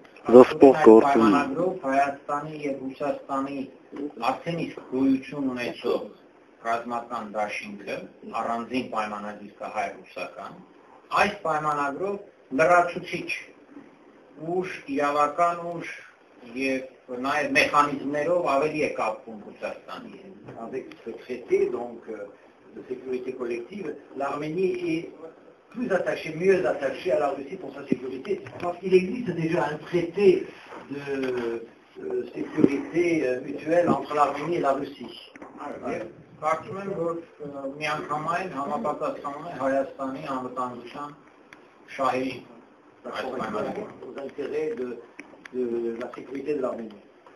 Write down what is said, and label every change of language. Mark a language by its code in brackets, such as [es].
[hy] Պայմանագրով Հայաստանի և Ռուսաստանի արդեն իսկ գոյություն ունեցող ռազմական դաշինքը, առանձին պայմանագիր կա հայ-ռուսական, այս պայմանագրով լրացուցիչ ուժ, իրավական ուժ և նաև մեխանիզմներով ավելի է կապվում Ռուսաստանի։ [fr] Avec ce traité donc, de sécurité collective, l'Arménie est plus attachée, mieux attachée à la Russie pour sa sécurité, parce qu'il existe déjà un traité de sécurité mutuelle entre l'Arménie et la Russie. [hy] Կարծում եմ, որ միանգամայն համապատասխանում է Հայաստանի անվտանգության շահերի [fr] aux intérêts de la sécurité de l'Arménie.